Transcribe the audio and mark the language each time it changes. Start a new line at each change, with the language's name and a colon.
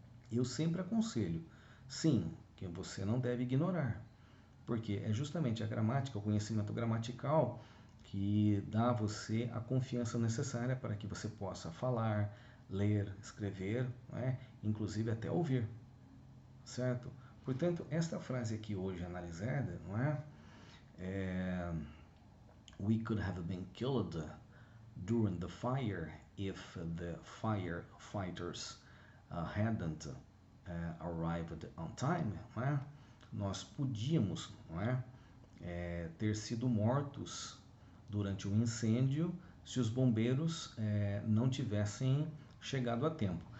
Portuguese: Eu sempre aconselho, sim, que você não deve ignorar, porque é justamente a gramática, o conhecimento gramatical, que dá a você a confiança necessária para que você possa falar, ler, escrever, não é? Inclusive até ouvir, certo? Portanto, esta frase aqui hoje analisada, não é?
English: We could have been killed during the fire if the firefighters hadn't arrived on time,
Portuguese: não é? Nós podíamos, não é, ter sido mortos durante um incêndio se os bombeiros não tivessem chegado a tempo.